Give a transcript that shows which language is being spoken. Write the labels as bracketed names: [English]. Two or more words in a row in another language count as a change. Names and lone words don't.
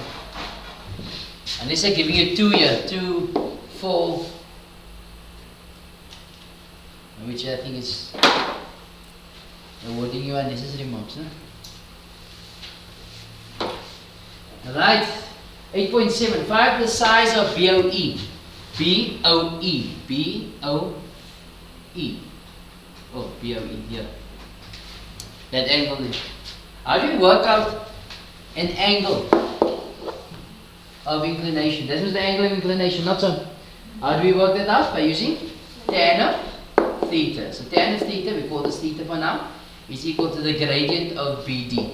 [English] Unless I'm giving you 2 here, 2, 4, which I think is awarding you unnecessary marks. Alright, 8.7. Find the size of BOE. B-O-E. B-O-E. Oh, B-O-E, yeah. That angle there. How do you work out an angle of inclination? That was the angle of inclination, not so. How do we work that out? By using tan of theta. So tan of theta, we call this theta for now, is equal to the gradient of BD.